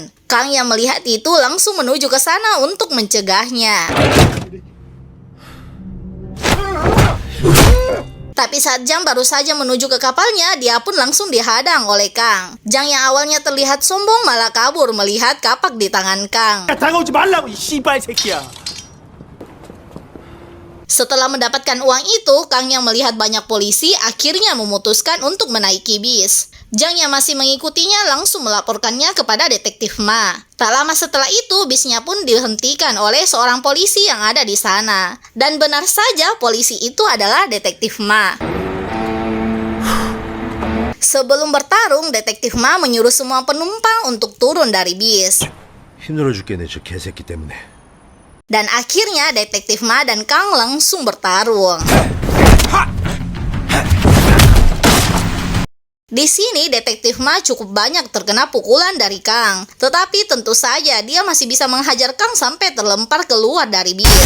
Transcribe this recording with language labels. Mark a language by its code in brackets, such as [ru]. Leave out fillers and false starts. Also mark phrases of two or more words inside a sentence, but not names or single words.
[id] Kang yang melihat itu langsung menuju ke sana untuk mencegahnya. Tapi saat Jang baru saja menuju ke kapalnya, dia pun langsung dihadang oleh Kang. Jang yang awalnya terlihat sombong malah kabur melihat kapak di tangan Kang. [ko] 다가오지 말라고 이 씨발 새끼야. [id] Setelah mendapatkan uang itu, Kang yang melihat banyak polisi akhirnya memutuskan untuk menaiki bis. Jang yang masih mengikutinya langsung melaporkannya kepada detektif Ma. Tak lama setelah itu, bisnya pun dihentikan oleh seorang polisi yang ada di sana. Dan benar saja polisi itu adalah detektif Ma. Sebelum bertarung, detektif Ma menyuruh semua penumpang untuk turun dari bis. [ko] 힘들어 죽겠네, 저 개새끼 때문에. [id] Dan akhirnya Detektif Ma dan Kang langsung bertarung. Di sini Detektif Ma cukup banyak terkena pukulan dari Kang. Tetapi tentu saja dia masih bisa menghajar Kang sampai terlempar keluar dari bis.